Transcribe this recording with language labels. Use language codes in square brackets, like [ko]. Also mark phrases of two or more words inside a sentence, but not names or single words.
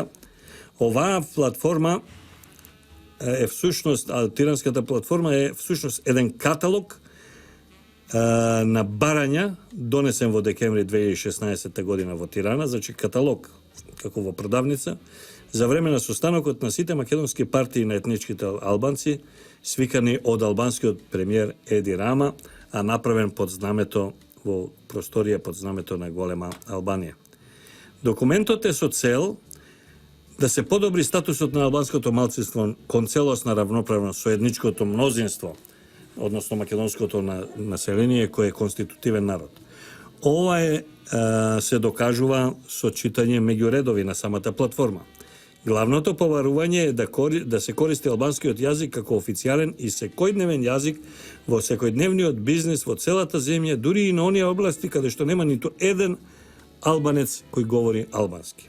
[mk] Оваа платформа е всушност, Тиранската платформа е всушност еден каталог на барања донесен во декември 2016 година во Тирана, значи каталог како во продавница за време на состанокот на сите македонски партии на етничките албанци, свикани од албанскиот премиер Еди Рама, а направен под знамето во просторија под знамето на голема Албанија. Документот е со цел да се подобри статусот на албанското малцинство кон целосна равноправност со етничкото мнозинство odnosno makedonskото население [sr] koje je [mk] konstitutiven narod. Ова се докажува со читање меѓу редови на самата платформа. Главното поварување е да се користи албанскиот јазик како официјален и секојдневен јазик во секојдневниот бизнис во целата земја, дури и на оние области каде што нема ниту еден албанец кој говори албански.